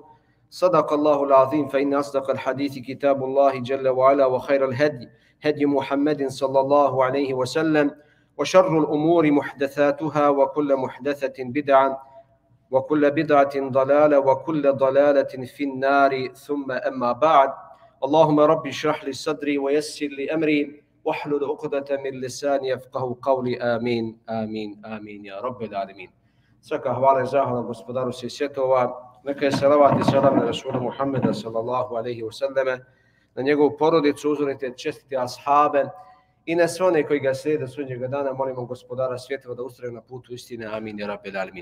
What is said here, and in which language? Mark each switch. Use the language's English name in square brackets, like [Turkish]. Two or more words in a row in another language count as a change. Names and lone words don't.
[Arabic] صدق الله العظيم فإن أصدق الحديث كتاب الله جل وعلا وخير الهدي هدي محمد صلى الله عليه وسلم وشر الأمور محدثاتها وكل محدثة بدعة وكل بدعة ضلالة وكل ضلالة في النار ثم أما بعد. اللهم رب اشرح لي صدري ويسر لي أمري واحلل عقدة من لساني يفقهوا قولي. آمين آمين آمين يا رب العالمين. [Bosnian] Svaka hvala i zahvala gospodaru svih svjetova. Neka je salavat i salam na Rasulu Muhammeda [Arabic] صلى الله عليه وسلم, [Bosnian] na njegovu porodicu, uzorite čestite ashabe i na sve one koji ga slijede do sudnjega dana. Molimo gospodara svjetova da ustraju na putu istine. [Arabic] آمين يا رب العالمين.